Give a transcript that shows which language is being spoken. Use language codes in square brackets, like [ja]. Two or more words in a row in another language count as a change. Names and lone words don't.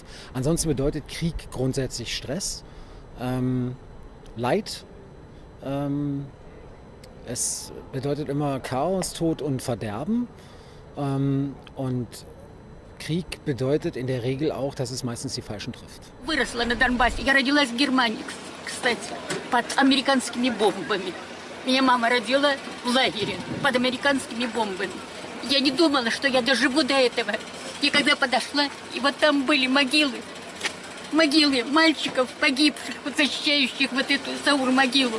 [de] Ansonsten bedeutet Krieg grundsätzlich Stress, Leid. Es bedeutet immer Chaos, Tod und Verderben. Und Krieg bedeutet in der Regel auch, dass es meistens die Falschen trifft. [ru] Выросла на Донбассе. Я родилась в Германии, кстати, под американскими бомбами. Меня мама родила в лагере под американскими бомбами. Я не думала, что я доживу до этого. И когда подошла, и вот там были могилы. Могилы мальчиков, погибших, вот защищающих вот эту Саур-могилу.